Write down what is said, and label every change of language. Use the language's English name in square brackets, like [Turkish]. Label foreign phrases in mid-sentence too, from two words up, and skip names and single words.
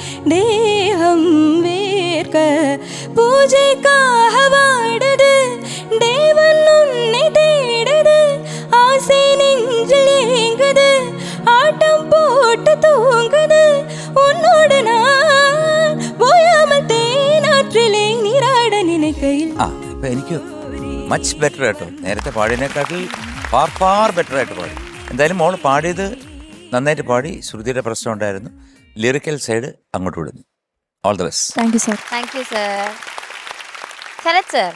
[Tamil] தேகம் வேர்க்க பூஜைக்காக வாடுது தேவன் உன்னை தேடுது ஆசை நெஞ்சில் ஏங்குது ஆட்டம் போட்டு தூங்குது உன்னோடு நான் ஓயாமல் தேனாற்றிலே நீராட நினைக்கையில் [Malayalam] ഇപ്പൊ എനിക്ക് [English] much better [Malayalam] കേട്ടോ. നേരത്തെ പാടിയതിനെക്കാട്ടിൽ [English] far far better [Malayalam] ആയിട്ട് പാടി. എന്തായാലും മോൾ പാടിയത് നന്നായിട്ട് പാടി. ശ്രുതിയുടെ പ്രശ്നം ഉണ്ടായിരുന്നു. [English] lyrical side [Malayalam] അങ്ങോട്ട് വിടുന്നു. [English] all the best. thank you sir. thank you sir. Sharath sir.